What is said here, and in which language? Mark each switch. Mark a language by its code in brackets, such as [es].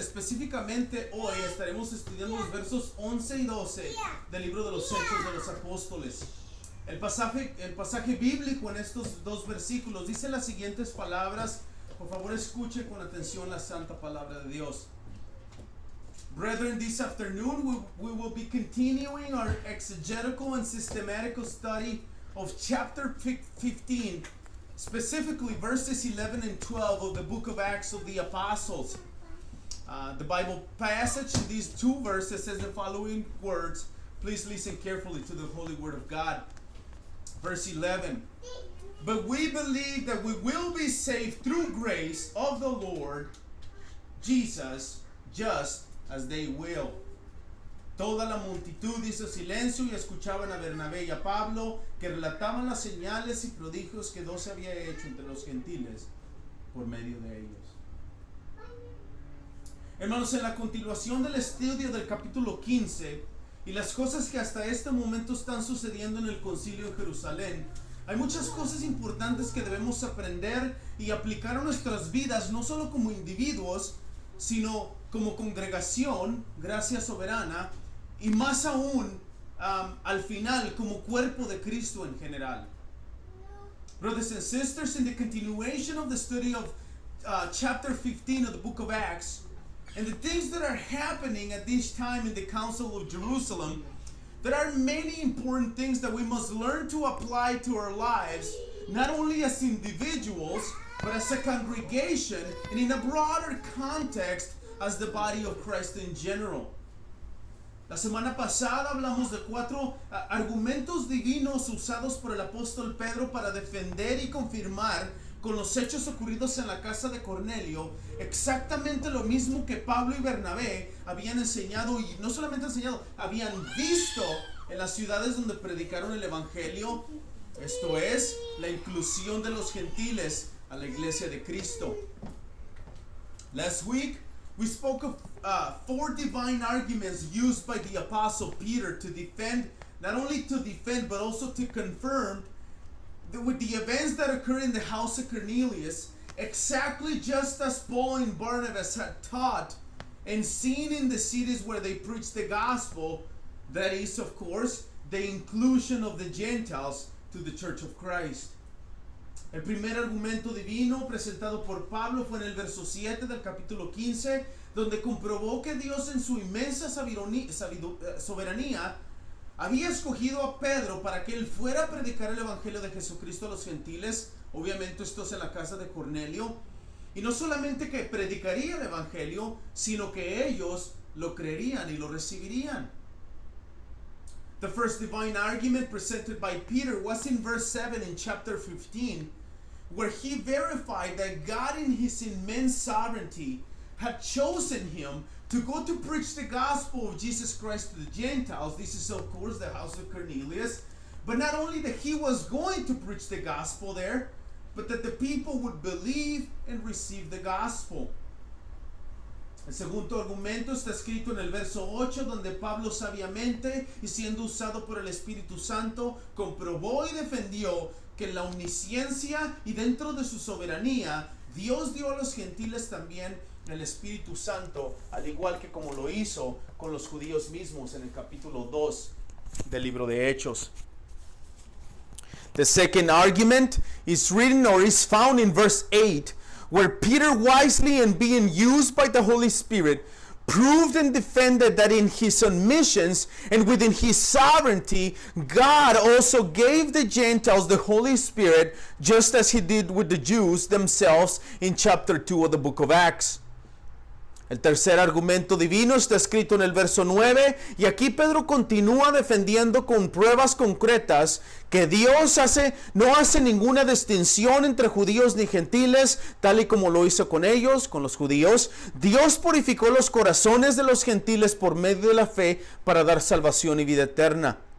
[es] Específicamente hoy estaremos estudiando los versos 11 y 12 del libro de los Hechos de los Apóstoles. El pasaje bíblico en estos dos versículos dice las siguientes palabras. Por favor, escuche con atención la santa palabra de Dios. [en] Brethren, this afternoon we will be continuing our exegetical and systematical study of chapter 15, specifically verses 11 and 12 of the book of Acts of the Apostles. The Bible passage in these two verses says the following words. Please listen carefully to the holy word of God. Verse 11. But we believe that we will be saved through grace of the Lord Jesus, just as they will. [es] Toda la multitud hizo silencio y escuchaban a Bernabé y a Pablo, que relataban las señales y prodigios que Dios había hecho entre los gentiles por medio de ellos. Hermanos, en la continuación del estudio del capítulo 15 y las cosas que hasta este momento están sucediendo en el concilio en Jerusalén, hay muchas cosas importantes que debemos aprender y aplicar a nuestras vidas, no solo como individuos, sino como congregación, gracia soberana, y más aún al final como cuerpo de Cristo en general. [en] Brothers and sisters, in the continuation of the study of chapter 15 of the book of Acts, and the things that are happening at this time in the Council of Jerusalem, there are many important things that we must learn to apply to our lives, not only as individuals, but as a congregation, and in a broader context as the body of Christ in general. [es] La semana pasada hablamos de 4 argumentos divinos usados por el apóstol Pedro para defender y confirmar con los hechos ocurridos en la casa de Cornelio exactamente lo mismo que Pablo y Bernabé habían enseñado, y no solamente enseñado, habían visto en las ciudades donde predicaron el evangelio, esto es, la inclusión de los gentiles a la iglesia de Cristo. [en] Last week we spoke of 4 divine arguments used by the apostle Peter to defend, not only to defend, but also to confirm that with the events that occur in the house of Cornelius, exactly just as Paul and Barnabas had taught and seen in the cities where they preached the gospel, that is, of course, the inclusion of the Gentiles to the Church of Christ. [es] El primer argumento divino presentado por Pablo fue en el verso 7 del capítulo 15, donde comprobó que Dios en su inmensa soberanía había escogido a Pedro para que él fuera a predicar el evangelio de Jesucristo a los gentiles. Obviamente esto es en la casa de Cornelio, y no solamente que predicaría el evangelio, sino que ellos lo creerían y lo recibirían. [en] The first divine argument presented by Peter was in verse 7 in chapter 15, where he verified that God in his immense sovereignty had chosen him to go to preach the gospel of Jesus Christ to the Gentiles. This is, of course, the house of Cornelius. But not only that he was going to preach the gospel there, but that the people would believe and receive the gospel. [es] El segundo argumento está escrito en el verso 8, donde Pablo sabiamente y siendo usado por el Espíritu Santo comprobó y defendió que en la omnisciencia y dentro de su soberanía Dios dio a los gentiles también el Espíritu Santo, al igual que como lo hizo con los judíos mismos en el capítulo 2 del libro de Hechos. [en] The second argument is written or is found in verse 8, where Peter, wisely and being used by the Holy Spirit, proved and defended that in his omniscience and within his sovereignty, God also gave the Gentiles the Holy Spirit, just as he did with the Jews themselves in chapter 2 of the book of Acts. [es] El tercer argumento divino está escrito en el verso 9, y aquí Pedro continúa defendiendo con pruebas concretas que Dios no hace ninguna distinción entre judíos ni gentiles, tal y como lo hizo con ellos, con los judíos. Dios purificó los corazones de los gentiles por medio de la fe para dar salvación y vida eterna.